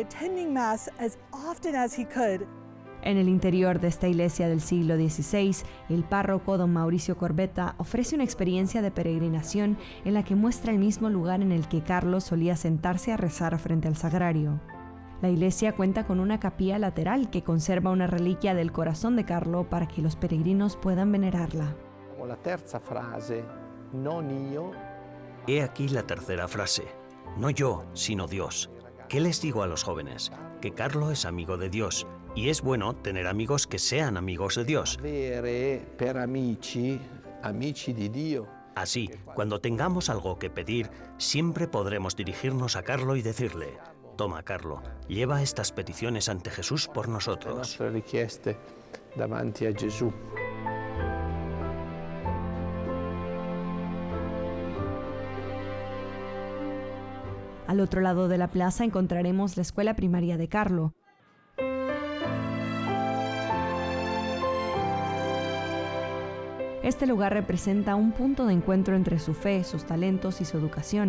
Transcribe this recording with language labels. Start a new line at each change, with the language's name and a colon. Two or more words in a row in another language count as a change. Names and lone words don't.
Spanish: En el interior de esta iglesia del siglo XVI, el párroco don Mauricio Corbetta ofrece una experiencia de peregrinación en la que muestra el mismo lugar en el que Carlos solía sentarse a rezar frente al sagrario. La iglesia cuenta con una capilla lateral que conserva una reliquia del corazón de Carlo para que los peregrinos puedan venerarla. La tercera frase,
Italian: non io.
Spanish: He aquí la tercera frase, no yo, sino Dios. ¿Qué les digo a los jóvenes? Que Carlo es amigo de Dios y es bueno tener amigos que sean amigos de Dios.
Italian: Avere per amici di Dio.
Spanish: Así, cuando tengamos algo que pedir, siempre podremos dirigirnos a Carlo y decirle: toma, Carlo, lleva estas peticiones ante Jesús por nosotros.
Italian: Le nostre richieste davanti a Gesù.
Spanish: Al otro lado de la plaza encontraremos la escuela primaria de Carlo. Este lugar representa un punto de encuentro entre su fe, sus talentos y su educación.